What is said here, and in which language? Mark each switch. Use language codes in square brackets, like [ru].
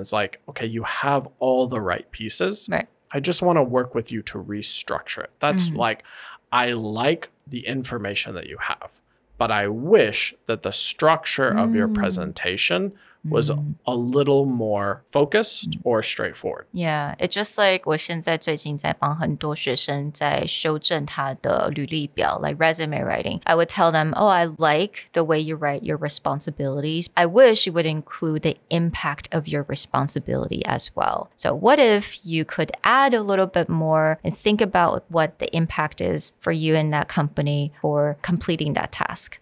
[en] It's like, okay, you have all the right pieces. Right. I just want to work with you to restructure it. That's like, I like the information that you have, but I wish that the structure of your presentation was a little more focused or straightforward. Yeah, it's just like [zh] 我现在最近在帮很多学生在修正他的履历表 [en] like resume writing. I would tell them, oh, I like the way you write your responsibilities. I wish you would include the impact of your responsibility as well. So what if you could add a little bit more and think about what the impact is for you in that company for completing that task?